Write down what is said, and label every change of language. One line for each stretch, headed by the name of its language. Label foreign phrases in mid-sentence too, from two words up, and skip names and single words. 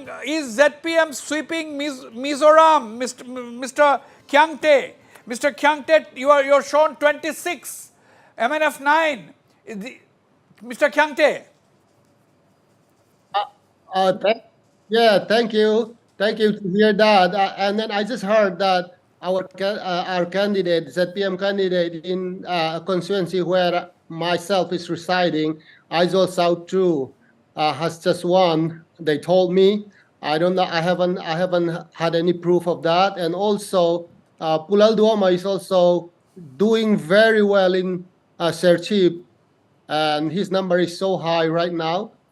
English: Is ZPM sweeping Mizoram, Mr. Kyangte? Mr. Kyangte, you're shown 26. MNF 9, Mr. Kyangte. Thank you. Thank you to hear that. And then I just heard that our candidate, ZPM candidate in a constituency where myself is residing, Aizawl South 2, has just won. They told me. I don't know. I haven't had any proof of that. And also, Pulal Duoma is also doing very well in Serchip, and his number is so high right now.